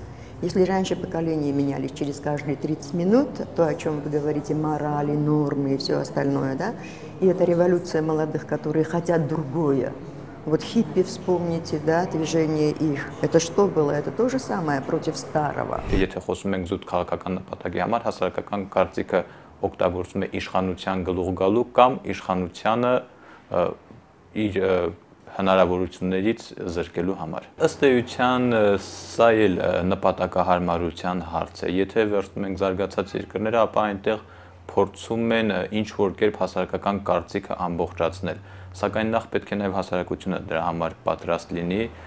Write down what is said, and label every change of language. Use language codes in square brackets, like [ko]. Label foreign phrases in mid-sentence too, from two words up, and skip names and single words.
[ru] Если раньше поколения менялись через каждые 30 минут, то, о чем вы говорите, морали, нормы и все остальное, да, и это революция молодых, которые хотят другое. Вот хиппи вспомните, да, движение их. Это что было? Это то же самое против старого. [hy] Եթե խոսում ենք զուտ քաղաքական նպատակի համար, հասարակական կարծիքը օգտագործում է իշխանության գլուխ գալու կամ իշխանությանը իր հնարավորություններից զրկելու համար։ Ըստ էության սա էլ նպատակահարմարության հարց է։ Եթե վերցնում ենք զարգացած երկրները, ապա այնտեղ փորձում են ինչ որ կերպ հասարակական կարծիքը ամբողջացնել։ Սակայն նախ պետք է նաև հասարակությունը դրա համար պատրաստ լինի